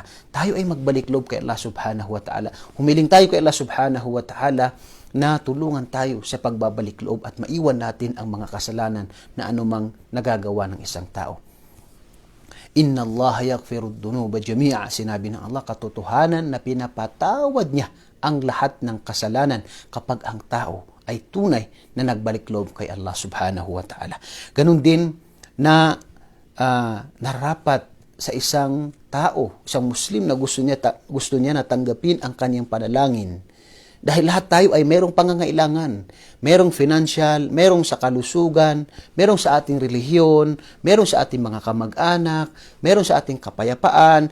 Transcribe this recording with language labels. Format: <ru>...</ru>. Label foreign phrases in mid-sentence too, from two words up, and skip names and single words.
<tl>Tayo ay magbalik loob kay Allah</tl> <ar>سبحانه وتعالى.</ar> <tl>Humiling tayo kay Allah</tl> <ar>سبحانه وتعالى</ar> <tl>na tulungan tayo sa pagbabalik loob at maiwan natin ang mga kasalanan na anumang nagagawa ng isang tao.</tl> <ar>إن الله يغفر الذنوب جميعا.</ar> <tl>Sinabi ng Allah, katotohanan na pinapatawad niya ang lahat ng kasalanan kapag ang tao ay tunay na nagbalik loob kay Allah</tl> <ar>سبحانه وتعالى.</ar> <tl>Ganun din na narapat sa isang tao, isang Muslim na gusto niya na tanggapin ang kanyang panalangin. Dahil lahat tayo ay merong pangangailangan. Merong financial, merong sa kalusugan, merong sa ating relihiyon, merong sa ating mga kamag-anak, merong sa ating kapayapaan.</tl>